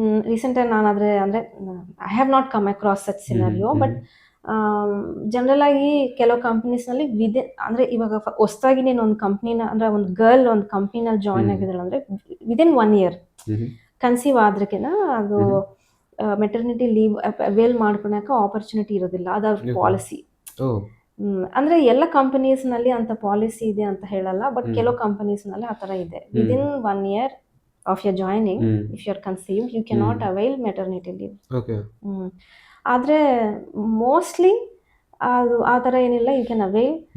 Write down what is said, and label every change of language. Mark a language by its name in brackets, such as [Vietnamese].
[Kannada] ರೀಸೆಂಟಾಗಿ ನಾನಾದರೆ ಅಂದರೆ [English] I have not come across such scenario, [Kannada] but general ಆಗಿ ಕೆಲವು ಕಂಪ್ನೀಸ್ನಲ್ಲಿ ಅಂದರೆ ಇವಾಗ ಹೊಸದಾಗಿ ನೀನು ಒಂದು ಕಂಪ್ನಿನ, ಅಂದರೆ ಒಂದು ಗರ್ಲ್ ಒಂದು ಕಂಪ್ನಿನಲ್ಲಿ ಜಾಯ್ನ್ ಆಗಿದ್ದಾಳೆ ಅಂದರೆ ವಿದಿನ್ 1 year ಕನ್ಸೀವ್ ಆದ್ರಕ್ಕೆನ ಅದು ಮೆಟರ್ನಿಟಿ ಲೀವ್ ಅವೇಲ್ ಮಾಡ್ಕೊಳಕ್ಕೆ ಆಪರ್ಚುನಿಟಿ ಇರೋದಿಲ್ಲ. ಅದ್ರ ಪಾಲಿಸಿ. ಅಂದರೆ ಎಲ್ಲ ಕಂಪನೀಸ್ನಲ್ಲಿ ಅಂತ ಪಾಲಿಸಿ ಇದೆ ಅಂತ ಹೇಳಲ್ಲ, ಬಟ್ ಕೆಲವು ಕಂಪನೀಸ್ನಲ್ಲಿ ಆ ಥರ ಇದೆ. [English] Within 1 year of your joining, if you are conceived, you cannot avail maternity leave. Okay. [Kannada] ಆದರೆ ಮೋಸ್ಟ್ಲಿ ಅದು ಆ ಥರ ಏನಿಲ್ಲ, [English] You can avail.